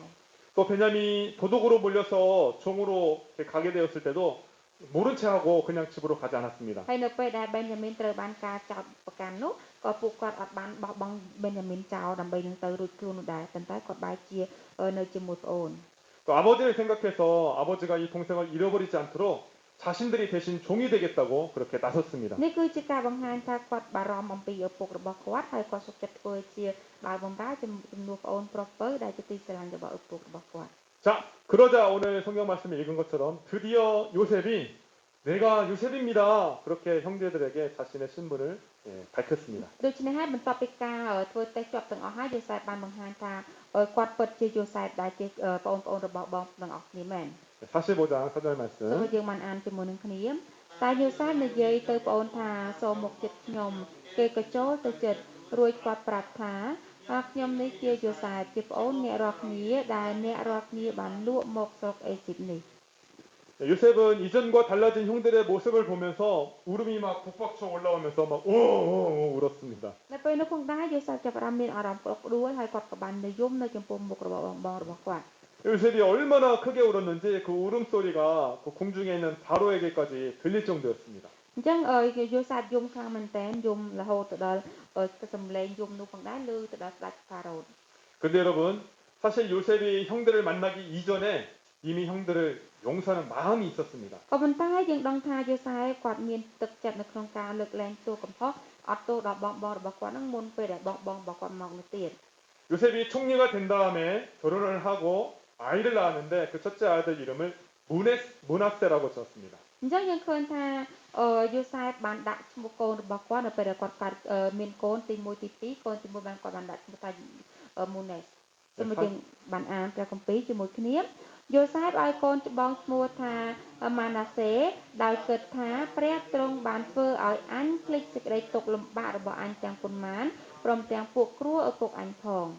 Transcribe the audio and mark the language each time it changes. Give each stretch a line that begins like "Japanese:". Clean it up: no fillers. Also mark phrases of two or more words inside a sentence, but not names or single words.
Korean: 또 베냐민이 도둑으로 몰려서 종으로 가게 되었을 때도 모른 채 하고 그냥 집으로 가지 않았습니다.
Khmer: ហើយនៅពេលដែលបេនយ៉ាមីនត្រូវបានការចោទប្រកាន់នោះក៏ពួកគាត់អត់បានបោះបង់បេនយ៉ាមីនចោលដើម្បីនឹងទៅរួចខ្លួននោះដែរប៉ុន្តែគាត់បែរជានៅជាមួយប្អូន
Korean: 또 아버지를 생각해서 아버지가 이 동생을 잃어버리지 않도록 자신들이 대신 종이 되겠다고 그렇게 나섰습니다.
Khmer: នេះគឺជាការបង្ហាញថាគាត់បារម្ភអំពីឪពុករបស់គាត់ហើយគាត់សុខចិត្តធ្វើជាបាល់បម្រើជំនួសប្អូនប្រុសពៅដែលជាទីស្រឡាញ់របស់ឪពុករបស់គាត់
Korean: 자, 그러자 오늘 성경 말씀에 읽은 것처럼 드디어 요셉이 내가 요셉입니다. 그렇게 형제들에게 자신의 신분을 밝혔습니다.
Khmer: ដូច្នេះហើយបន្ទាប់ពីការធ្វើតេស្តជាប់ទាំងអស់ហើយយូសែបបានបង្ហាញថាគាត់ពិតជាយូសែបដែលជាបងប្អូនរបស់បងទាំងអស់គ្នាមែន
Korean: 45장 4절
Khmer: សូម
Korean: 말씀.
Khmer: យើងបានអានជាមួយនឹងគ្នាតែយូសែបនិយាយទៅប្អូនថាសូមមកចិត្តខ្ញុំគេក៏ចូលទៅចិត្តរួចគាត់ប្រាប់ថាខ្ញុំនេះជាយូសែបជាប្អូនអ្នករាល់គ្នាដែលអ្នករាល់គ្នាបានលក់មកស្រុកអេស៊ីបនេះ
Korean: 요셉은 이전과 달라진 형들의 모습을 보면서 울음이 막 북벅쳐 올라오면서 막 오오오 울었습니다.
Khmer: នៅពេលនោះផងដែរយូសែបចាប់ផ្ដើមមានអារម្មណ៍ក្តុកក្តួលហើយគាត់ក៏បាននិយមនៅចំពោះមុខរបស់បងរបស់គាត់
Korean: 요셉이 얼마나 크게 울었는지 그 울음소리가 그 궁중에 있는 바로에게까지 들릴 정도였습니다.
Khmer: អញ្ចឹងយូសែបយំខ្លាំងមែនតើយំរហូតទៅដល់សំឡេងយំនោះផងដែរឮទៅដល់ស្ដេចផារ៉ូន
Korean: 근데 여러분 사실 요셉이 형들을 만나기 이전에 이미 형들을 용서하는 마음이 있었습니다.
Khmer: ក៏ប៉ុន្តែយើងដឹងថាយូសែបគាត់មានទឹកចិត្តនៅក្នុងការលើកលែងទោសកំហុសអត់ទោសដល់បងរបស់គាត់នឹងមុនពេលដែលបងរបស់គាត់មកនោះទៀត
Korean: 요셉이 총리가 된 다음에 결혼을 하고 아이를 낳았는데 그 첫째 아들 이름을 므낫세라고 지었습니다.
Khmer: អញ្ចឹងយើងឃើញថាយូសែបបានដាក់ឈ្មោះកូនរបស់គាត់នៅពេលដែលគាត់កើតមានកូនទី1ទី2កូនទី1បានគាត់បានដាក់ឈ្មោះថាមូណេសសូមយើងបានអានព្រះគម្ពីរជាមួយគ្នាយូសែបឲ្យកូនច្បងឈ្មោះថាម៉ាណាសេដោយគិតថាព្រះទ្រង់បានធ្វើឲ្យអញភ្លេចសេចក្តីទុក្ខលំបាករបស់អញទាំងប៉ុន្មានព្រមទាំងពួកគ្រួឪពុកអញផង